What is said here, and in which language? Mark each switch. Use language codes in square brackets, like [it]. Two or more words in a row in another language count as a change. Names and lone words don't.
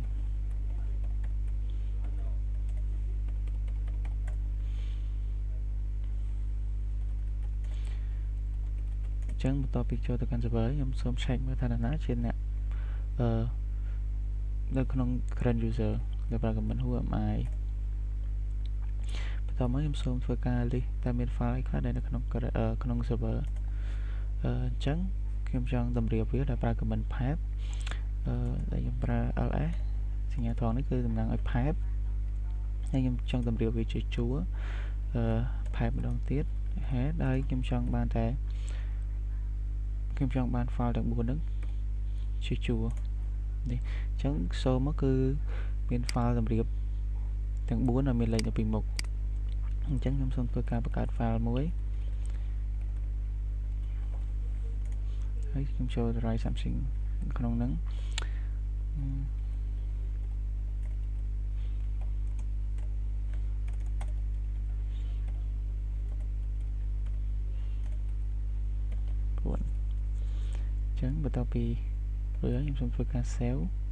[km] អញ្ចឹងបន្ទាប់ពីចូលទៅកាន់ server ខ្ញុំសូម check មើលថានរណាជាអ្នកនៅក្នុង [en] current user [km] ដែលប្រើ [en] command who am I [km] បន្ទាប់មកខ្ញុំសូមធ្វើការ list តើមាន file អីខ្លះដែលនៅក្នុង server អញ្ចឹងខ្ញុំចង់តម្រៀបវាដោយប្រើ [en] command path [km] ដែលខ្ញុំប្រើ ls សញ្ញាថងនេះគឺតំណាងឲ្យ path ហើយខ្ញុំចង់តម្រៀបវាជាជួរpath ម្ដងទៀត head ហើយខ្ញុំចង់បាន file ទាំង4ហ្នឹងជាជួរនេះអញ្ចឹងចូលមកគឺមាន file តម្រៀបទាំង4ដែលមានលេខនៅពីមុខអញ្ចឹងខ្ញុំសូមធ្វើការបង្កើត file មួយ ហើយខ្ញុំចូល [en] write something [km] ក្នុងហ្នឹងអញ្ចឹងបន្ទាប់ពីខ្ញុំសូមធ្វើការ save